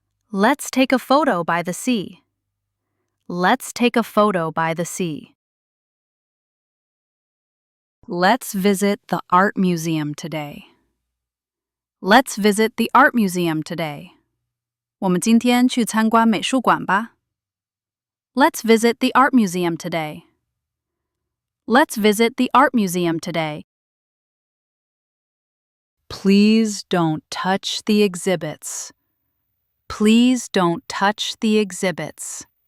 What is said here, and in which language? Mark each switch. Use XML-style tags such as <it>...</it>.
<en>Let's take a photo by the sea. Let's take a photo by the sea. Let's visit the art museum today. Let's visit the art museum today.</en> <zh>我们今天去参观美术馆吧。</zh> <en>Let's visit the art museum today. Let's visit the art museum today. Please don't touch the exhibits. Please don't touch the exhibits.</en>